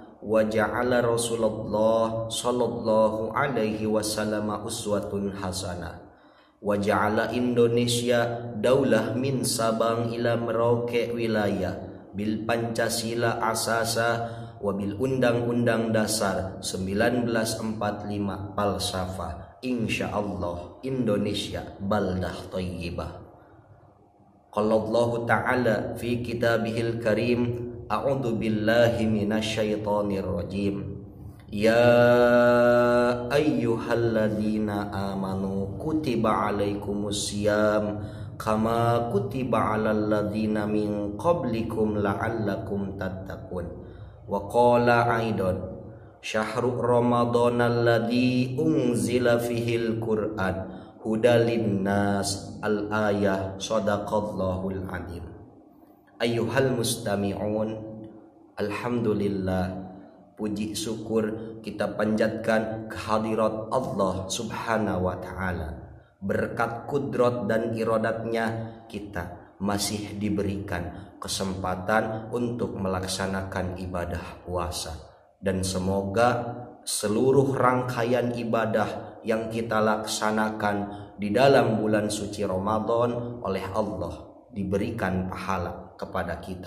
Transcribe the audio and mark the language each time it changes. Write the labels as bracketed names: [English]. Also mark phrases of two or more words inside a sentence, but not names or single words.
[Arabic] وجعل رسول الله صلى الله عليه وسلم أسوة حسنة وجعل Indonesia دولة من Sabang إلى Merauke ولاية بـPancasila أساسا وبـUndang-Undang Dasar 1945 فلسفة إن شاء الله Indonesia بلدة طيبة. قال الله تعالى في كتابه الكريم أعوذ بالله من الشيطان الرجيم. يا أيها الذين آمنوا كتب عليكم الصيام كما كتب على الذين من قبلكم لعلكم تتقون. وقال أيضا شهر رمضان الذي أنزل فيه القرآن هدى للناس الآية صدق الله العظيم. أيها المستمعون, [Indonesian] alhamdulillah, puji syukur kita panjatkan kehadirat Allah [Arabic] سبحانه وتعالى. [Indonesian] Berkat kudrat dan iradatnya kita masih diberikan kesempatan untuk melaksanakan ibadah puasa. Dan semoga seluruh rangkaian ibadah yang kita laksanakan di dalam bulan suci Ramadan oleh Allah diberikan pahala kepada kita.